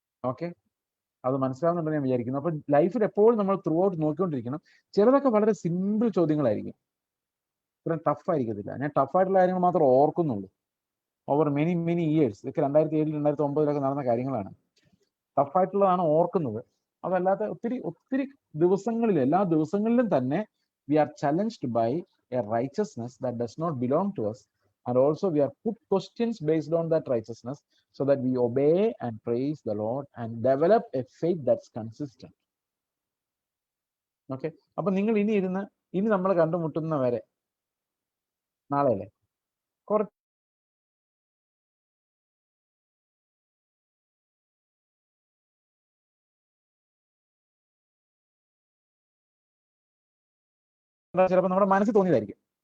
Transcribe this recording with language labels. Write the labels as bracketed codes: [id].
[ml] Okay, അത് മനസ്സിലാവുന്നുണ്ടെന്ന് ഞാൻ വിചാരിക്കുന്നു. അപ്പൊ ലൈഫിൽ എപ്പോഴും നമ്മൾ ത്രൂ ഔട്ട് നോക്കിക്കൊണ്ടിരിക്കണം. ചിലതൊക്കെ വളരെ സിമ്പിൾ ചോദ്യങ്ങളായിരിക്കും, ഇത്രയും ടഫ് ആയിരിക്കത്തില്ല. ഞാൻ ടഫായിട്ടുള്ള കാര്യങ്ങൾ മാത്രം ഓർക്കുന്നുള്ളൂ. [en] over many years, [ml] ഇതൊക്കെ 2007 2009 നടന്ന കാര്യങ്ങളാണ്. ടഫായിട്ടുള്ളതാണ് ഓർക്കുന്നത്. അതല്ലാതെ ഒത്തിരി ദിവസങ്ങളിൽ, എല്ലാ ദിവസങ്ങളിലും തന്നെ [en] We are challenged by a righteousness that does not belong to us, and also we are put questions based on that righteousness, so that we obey and praise the Lord and develop a faith that's consistent. [ml] Okay, അപ്പൊ നിങ്ങൾ ഇനി നമ്മൾ കണ്ടുമുട്ടുന്ന വരെ, നാളെ അല്ലേ, കുറച്ച് ചിലപ്പോൾ നമ്മുടെ മനസ്സിൽ തോന്നിയതായിരിക്കും.